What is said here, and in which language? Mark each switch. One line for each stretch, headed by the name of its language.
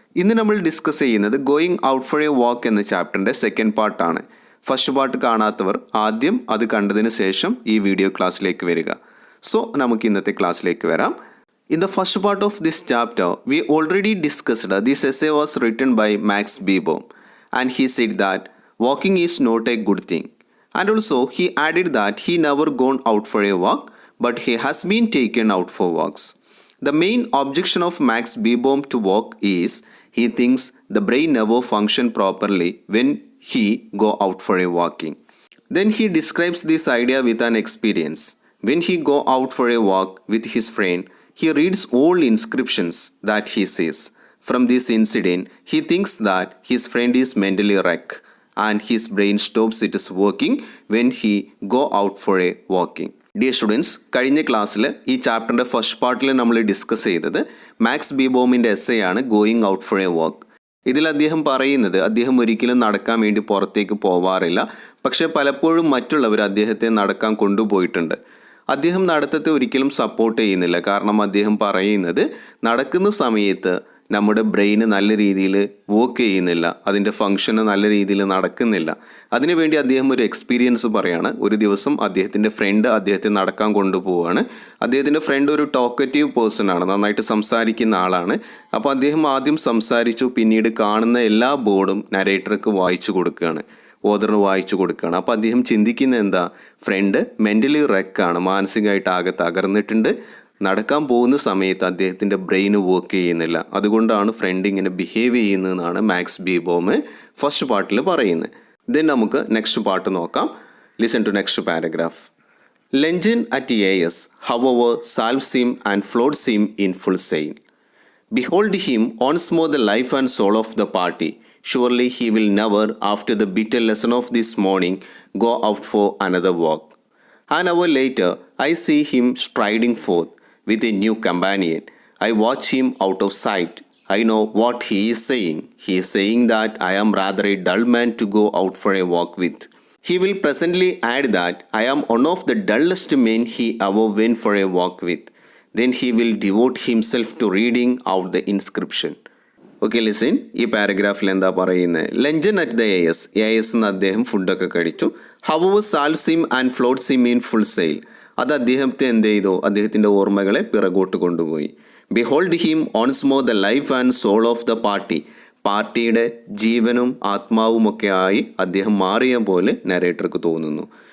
Malayalam: ഇന്ന് നമ്മൾ ഡിസ്കസ് ചെയ്യുന്നത് going out for a walk എന്ന ചാപ്റ്ററിൻ്റെ സെക്കൻഡ് പാർട്ടാണ്. ഫസ്റ്റ് പാർട്ട് കാണാത്തവർ ആദ്യം അത് കണ്ടതിന് ശേഷം ഈ വീഡിയോ ക്ലാസ്സിലേക്ക് വരിക. സോ നമുക്ക് ഇന്നത്തെ ക്ലാസ്സിലേക്ക് വരാം.
English: In the first part of this chapter, we already discussed this essay was written by Max Beerbohm, and he said that walking is not a good thing. And also he added that he never gone out for a walk, but he has been taken out for walks. The main objection of Max Beerbohm to walk is he thinks the brain never function properly when he go out for a walking. Then he describes this idea with an experience. When he go out for a walk with his friend, he reads old inscriptions that he sees. From this incident, he thinks that his friend is mentally wrecked and his brain stops its working when he go out for a walking.
Malayalam: Dear students, കഴിഞ്ഞ ക്ലാസ്സിൽ ഈ ചാപ്റ്ററിൻ്റെ first പാർട്ടിൽ നമ്മൾ discuss ചെയ്തത് max ബീബോമിൻ്റെ essay ആണ് going out for a walk. ഇതിൽ അദ്ദേഹം പറയുന്നത് അദ്ദേഹം ഒരിക്കലും നടക്കാൻ വേണ്ടി പുറത്തേക്ക് പോവാറില്ല, പക്ഷേ പലപ്പോഴും മറ്റുള്ളവർ അദ്ദേഹത്തെ നടക്കാൻ കൊണ്ടുപോയിട്ടുണ്ട്. അദ്ദേഹം നടത്തത്തെ ഒരിക്കലും സപ്പോർട്ട് ചെയ്യുന്നില്ല. കാരണം അദ്ദേഹം പറയുന്നത് നടക്കുന്ന സമയത്ത് നമ്മുടെ ബ്രെയിന് നല്ല രീതിയിൽ വർക്ക് ചെയ്യുന്നില്ല, അതിൻ്റെ ഫങ്ഷന് നല്ല രീതിയിൽ നടക്കുന്നില്ല. അതിനുവേണ്ടി അദ്ദേഹം ഒരു എക്സ്പീരിയൻസ് പറയാണ്. ഒരു ദിവസം അദ്ദേഹത്തിൻ്റെ ഫ്രണ്ട് അദ്ദേഹത്തെ നടക്കാൻ കൊണ്ടുപോവുകയാണ്. അദ്ദേഹത്തിൻ്റെ ഫ്രണ്ട് ഒരു ടോക്കറ്റീവ് പേഴ്സൺ ആണ്, നന്നായിട്ട് സംസാരിക്കുന്ന ആളാണ്. അപ്പോൾ അദ്ദേഹം ആദ്യം സംസാരിച്ചു, പിന്നീട് കാണുന്ന എല്ലാ ബോർഡും നരേറ്റർക്ക് വായിച്ചു കൊടുക്കുകയാണ്, ഓദറിന് വായിച്ചു കൊടുക്കുകയാണ്. അപ്പോൾ അദ്ദേഹം ചിന്തിക്കുന്നത് എന്താ, ഫ്രണ്ട് മെൻ്റലി റെക്കാണ്, മാനസികമായിട്ട് ആകെ തകർന്നിട്ടുണ്ട്, നടക്കാൻ പോകുന്ന സമയത്ത് അദ്ദേഹത്തിൻ്റെ ബ്രെയിന് വർക്ക് ചെയ്യുന്നില്ല, അതുകൊണ്ടാണ് ഫ്രണ്ട് ഇങ്ങനെ ബിഹേവ് ചെയ്യുന്നതെന്നാണ് മാക്സ് ബീബോം ഫസ്റ്റ് പാർട്ടിൽ പറയുന്നത്. ദെൻ നമുക്ക് നെക്സ്റ്റ് പാർട്ട് നോക്കാം.
English: Listen to next paragraph. Lenjen at AS, however, salves him and floats him in full sail. Behold him once more the life and soul of the party. Surely he will never, after the bitter lesson of this morning, go out for another walk. An hour later, I see him striding forth with a new companion. I watch him out of sight. I know what he is saying. He is saying that I am rather a dull man to go out for a walk with. He will presently add that I am one of the dullest men he ever went for a walk with. Then he will devote himself to reading out the inscription.
Malayalam: Okay, listen. ഈ പാരഗ്രാഫിൽ എന്താ പറയുന്നത്?
English: luncheon at the AS
Malayalam: എന്ന് അദ്ദേഹം ഫുഡൊക്കെ കഴിച്ചു.
English: However salves him and floats him in full sail.
Malayalam: അത് അദ്ദേഹത്തെ എന്ത് ചെയ്തു? അദ്ദേഹത്തിൻ്റെ ഓർമ്മകളെ പിറകോട്ട് കൊണ്ടുപോയി.
English: Behold him once more the life and soul of the party.
Malayalam: പാർട്ടിയുടെ ജീവനും ആത്മാവുമൊക്കെ ആയി അദ്ദേഹം മാറിയ പോലെ നരേറ്റർക്ക് തോന്നുന്നു.